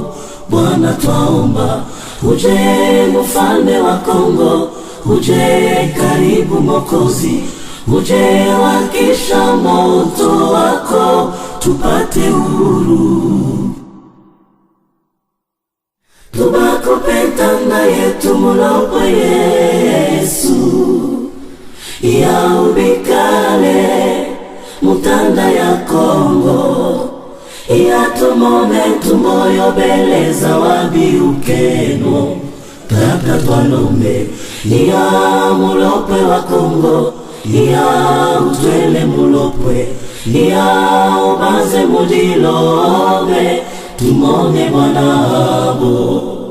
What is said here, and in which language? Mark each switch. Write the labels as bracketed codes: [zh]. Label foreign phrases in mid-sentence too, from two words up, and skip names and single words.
[sw] Bwana twaomba, uje mfalme wa Kongo, uje karibu Mwokozi, uje wakisha moto wako, tupate uhuru. [lu] Tubakupenda yetu mulopo Yesu, ya ubikale mutanda ya Kongo, ya tumone tumoyo beleza wabiukeno. Tata twalombe ya mulopwe wa Kongo, ya utwele mulopwe, ya ubaze mudilobe, tumone Bwanabo.